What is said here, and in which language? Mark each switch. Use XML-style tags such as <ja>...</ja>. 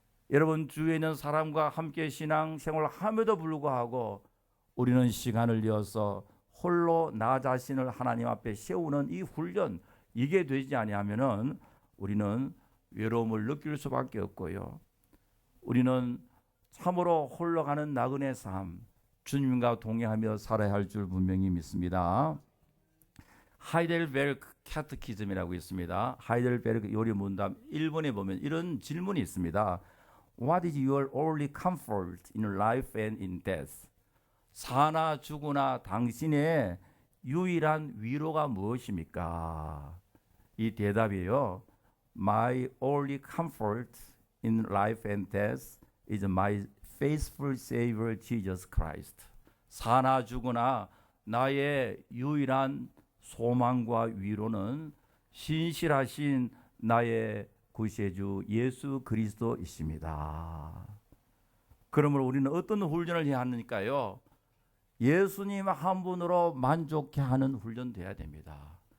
<ko>여러분, 주위에 있는 사람과 함께 신앙생활을 함에도 불구하고 우리는 시간을 내어서 홀로 나 자신을 하나님 앞에 세우는 이 훈련, 이게 되지 아니하면은 우리는 외로움을 느낄 수밖에 없고요, 우리는 참으로 홀로 가는 나그네 삶, 주님과 동행하며 살아야 할 줄 분명히 믿습니다. 하이델베르크 캐테키즘이라고 있습니다. 하이델베르크 요리 문답 1번에 보면 이런 질문이 있습니다.</ko> <en>What is your only comfort in life and in death?</en> <ko>사나 죽으나 당신의 유일한 위로가 무엇입니까? 이 대답이에요.</ko> <en>My only comfort in life and death is my faithful Savior Jesus Christ.</en> <ko>사나 죽으나 나의 유일한 소망과 위로는 신실하신 나의 구세주 예수 그리스도이십니다. 그러므로 우리는 어떤 훈련을 해야 하니까요, 예수님 한 분으로 만족해 하는 훈련 돼야 됩니다.</ko>